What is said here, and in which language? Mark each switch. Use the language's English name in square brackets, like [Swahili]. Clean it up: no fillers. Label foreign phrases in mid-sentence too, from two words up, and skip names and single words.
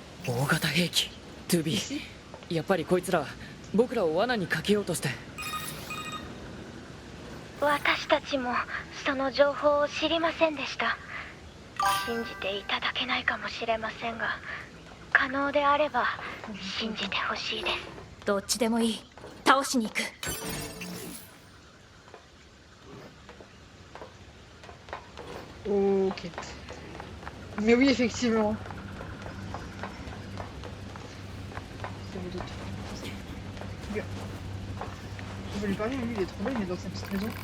[Japanese] 大型兵器トゥビー、やっぱりこいつら僕らを罠にかけようとして。私たちもその情報を知りませんでした。信じていただけないかもしれませんが、可能であれば信じてほしいです。どっちでもいい。倒しに行く。 [French] Ok. Mais oui, effectivement. Je vais lui parler, lui il est trop bien, il est dans sa petite maison.